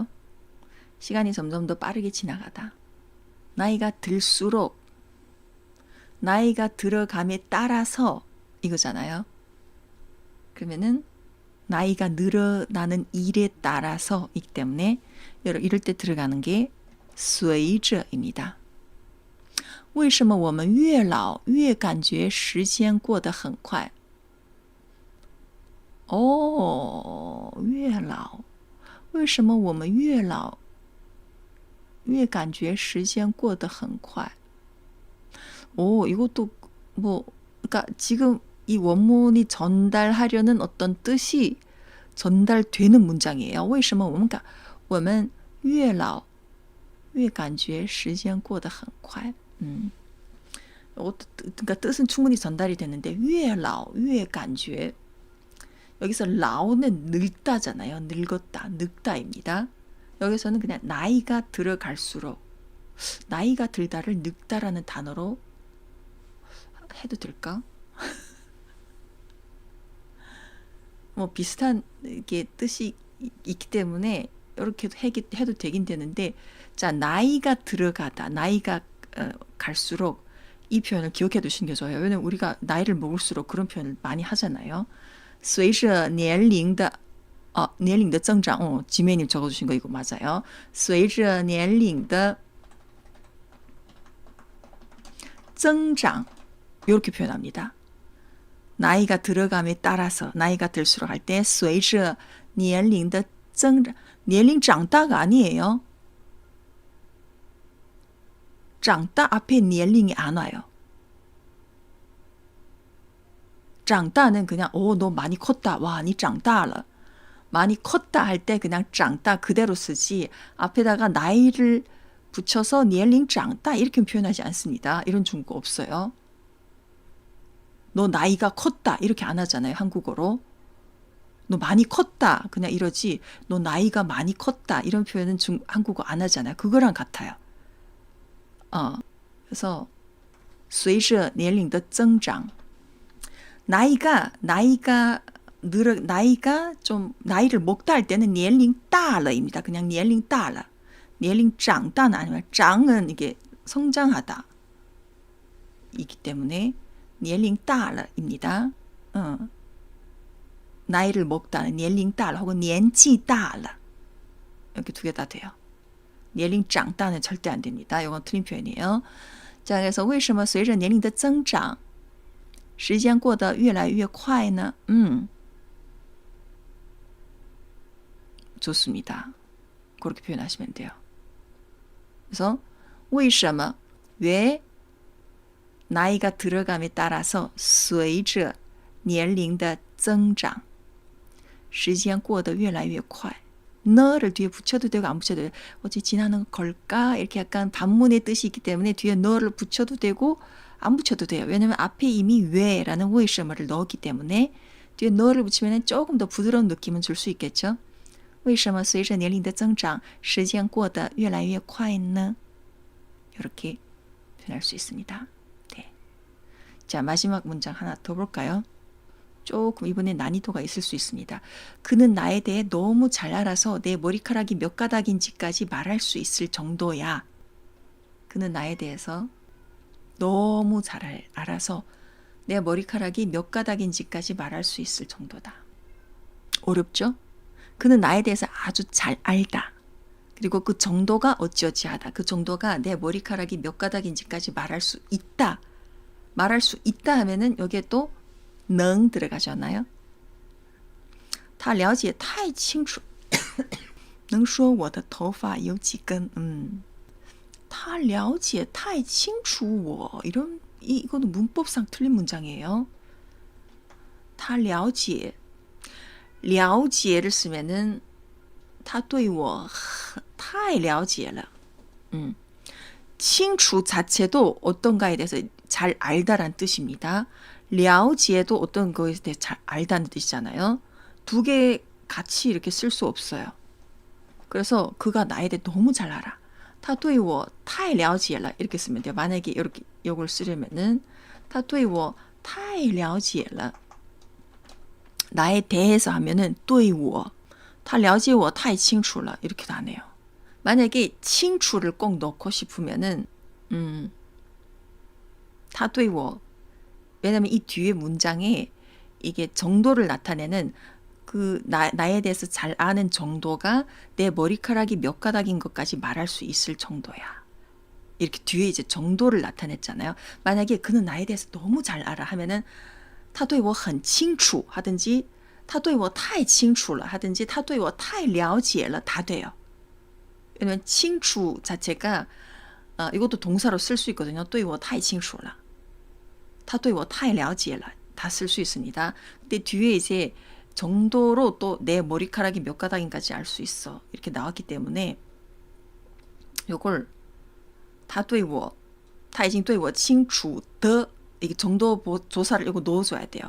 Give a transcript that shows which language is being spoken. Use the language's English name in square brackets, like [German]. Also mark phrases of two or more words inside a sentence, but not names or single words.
[Korean] 시간이 점점 더 빠르게 지나가다. 나이가 들수록 나이가 들어감에 따라서 이거잖아요. 그러면은 나이가 늘어나는 일에 따라서이기 때문에 이럴 때 들어가는 게 随着입니다. [Chinese] 为什么我们越老越感觉时间过得很快? 越老为什么我们越老越感觉时间过得很快? [Korean] 이것도 그러니까 지금 이 원문이 전달하려는 어떤 뜻이 전달되는 문장이에요. [Chinese] 为什么我们越老越感觉时间过得很快. [Korean] 그러니까 뜻은 충분히 전달이 됐는데 [Chinese] 越老越感觉 [Korean] 여기서 라오는 늙다잖아요. 늙었다, 늙다입니다. 여기서는 그냥 나이가 들어갈수록 나이가 들다를 늙다라는 단어로 해도 될까? 뭐 비슷한 게 뜻이 있기 때문에 이렇게 해도 되긴 되는데 자 나이가 들어가다 나이가 갈수록 이 표현을 기억해 두시는 게 좋아요. 왜냐면 우리가 나이를 먹을수록 그런 표현을 많이 하잖아요. [Chinese] 随着年龄的年龄的增长, [Korean] 지메님 적어주신 거 이거 맞아요. [Chinese] 随着年龄的增长 [Korean] 이렇게 표현합니다. 나이가 들어감에 따라서 나이가 들수록 할 때 [Chinese] 随着年龄的增长 年龄长大 [Korean] 가 아니에요. 长大 앞에 年龄이 안 와요. 长大 는 그냥 너 많이 컸다. 와, 니 长大了. 많이 컸다 할 때 그냥 长大 그대로 쓰지 앞에다가 나이를 붙여서 [Chinese] 年龄长大 [Korean] 이렇게 표현하지 않습니다. 이런 중국어 없어요. 너 나이가 컸다 이렇게 안 하잖아요. 한국어로. 너 많이 컸다 그냥 이러지 너 나이가 많이 컸다 이런 표현은 한국어 안 하잖아요. 그거랑 같아요. 그래서 [Chinese] 随着年龄的增长 [Korean] 나이가 좀 나이를 먹다 할 때는 [Chinese] 年龄大了 [Korean] 입니다. 그냥 [Chinese] 年龄大了 年龄长大 [Korean] 는 아니면 长은 이게 성장하다 이기 때문에 [Chinese] 年龄大了 [Korean] 입니다. 나이를 먹다는 [Chinese] 年龄大了 [Korean] 혹은 [Chinese] 年纪大了 [Korean] 이렇게 두 개 다 돼요. [Chinese] 年龄长大 [Korean] 는 절대 안 됩니다. 이건 틀린 표현이에요. 자, 그래서 [Chinese] 为什么随着年龄的增长时间过得越来越快呢? [Korean] 좋습니다. 그렇게 표현하시면 돼요. 그래서 为什么 왜 나이가 들어감에 따라서 [Chinese] 随着年龄的增长时间过得越来越快 [Korean] 너를 뒤에 붙여도 되고 안 붙여도 되고 어찌 지나는 걸까 이렇게 약간 반문의 뜻이 있기 때문에 뒤에 너를 붙여도 되고 안 붙여도 돼요. 왜냐면 앞에 이미 왜라는 为什么 를 넣었기 때문에 뒤에 너를 붙이면 조금 더 부드러운 느낌은 줄 수 있겠죠. [Chinese] 为什么随着年龄的增长时间过得越来越快呢? [Korean] 이렇게 표현할 수 있습니다. 네. 자, 마지막 문장 하나 더 볼까요? 조금 이번에 난이도가 있을 수 있습니다. 그는 나에 대해 너무 잘 알아서 내 머리카락이 몇 가닥인지까지 말할 수 있을 정도야. 그는 나에 대해서 너무 잘 알아서 내 머리카락이 몇 가닥인지까지 말할 수 있을 정도다. 어렵죠? 그는 나에 대해서 아주 잘 알다. 그리고 그 정도가 어찌어찌하다. 그 정도가 내 머리카락이 몇 가닥인지까지 말할 수 있다. 말할 수 있다 하면은 여기에 또 能 들어가잖아요. [Chinese] 他了解太清楚能说我的头发有几根 他了解太清楚我 [Korean] 이거는 문법상 틀린 문장이에요. 他了解 了解를 쓰면은 [Chinese] 他对我太了解了 [Korean] 清楚 자체도 어떤가에 대해서 잘 알다란 뜻입니다. 了解 도 어떤 거에 대해 잘 알다는 뜻이잖아요. 두 개 같이 이렇게 쓸 수 없어요. 그래서 그가 나에 대해 너무 잘 알아. [Chinese] 他对我太了解了 [Korean] 이렇게 쓰면 돼요. 만약에 이렇게 이걸 쓰려면은 [Chinese] 他对我太了解了 [Korean] 나에 대해서 하면은 [Chinese] 对我他了解我太清楚了 [Korean] 이렇게도 안 해요. 만약에 清楚 를 꼭 넣고 싶으면은 [Chinese] 他对我 [Korean] 왜냐면 이 뒤에 문장에 이게 정도를 나타내는 그 나에 대해서 잘 아는 정도가 내 머리카락이 몇 가닥인 것까지 말할 수 있을 정도야. 이렇게 뒤에 이제 정도를 나타냈잖아요. 만약에 그는 나에 대해서 너무 잘 알아 하면은 [Chinese] 他对我很清楚 [Korean] 하든지 [Chinese] 他对我太清楚了 [Korean] 하든지 [Chinese] 他对我太了解了 [Korean] 다 돼요. 왜냐면 清楚 자체가 이것도 동사로 쓸 수 있거든요. [Chinese] 对我太清楚了他对我太了解了 [Korean] 다 쓸 수 있습니다. 근데 뒤에 이제 정도로 또 내 머리카락이 몇 가닥인까지 알 수 있어. 이렇게 나왔기 때문에 요걸 [Chinese] 他对我他已经对我清楚的 [Korean] 이게 정도 조사를 이거 넣어줘야 돼요.